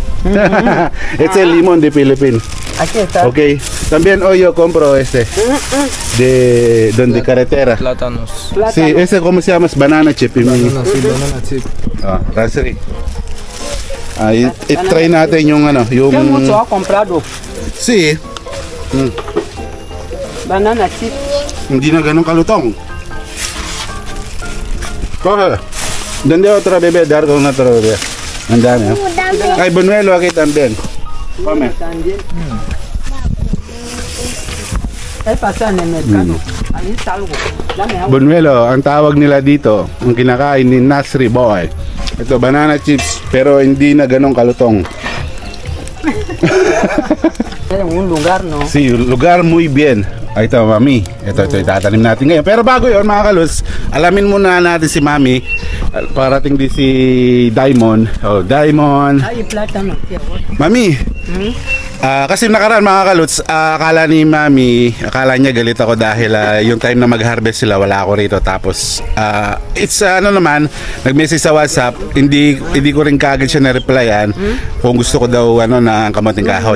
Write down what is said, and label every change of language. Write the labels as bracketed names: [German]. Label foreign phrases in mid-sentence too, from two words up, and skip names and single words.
[Spanish] Este es el limón de Philippines. Aquí está. Ok, también hoy yo compro de donde carretera. Plátanos. Sí, ese como se llama es [English] banana chip. Banana chip. [Filipino] Raspberry. Ahí trae natin yung [Spanish] ¿Qué mucho ha comprado? Sí. [English] Banana chip. [Filipino] Hindi na ganun kalutong. [Spanish] Coge. ¿Dónde otra bebé? Dar con otra bebé. Andame. Hay buñuelo aquí también. Come. También. Él pasa en el mercado. Ahí está algo. Dame agua. [Filipino] Buñuelo, ang tawag nila dito, ang kinakain ni Nasri Boy. Ito, [English] banana chips, [Filipino] pero hindi na ganong kalutong. [Spanish] En un lugar, ¿no? Si, lugar muy bien. [Filipino] Ay, ito, Mami. Ito, itatanim natin ngayon. Pero bago yun, mga kalos, alamin muna natin si Mami. Parating din si Diamond. Oh, Diamond. [Spanish] Hay plátano aquí ahora. [Filipino] Mami, kasi nakaraan mga kaluts, akala ni Mami, akala niya galit ako dahil yung time na mag-harvest sila, wala ako rito. Tapos, it's ano naman, nag-message sa WhatsApp, hindi ko rin kagad siya na-replyan kung gusto ko daw ano na kamuting kahoy.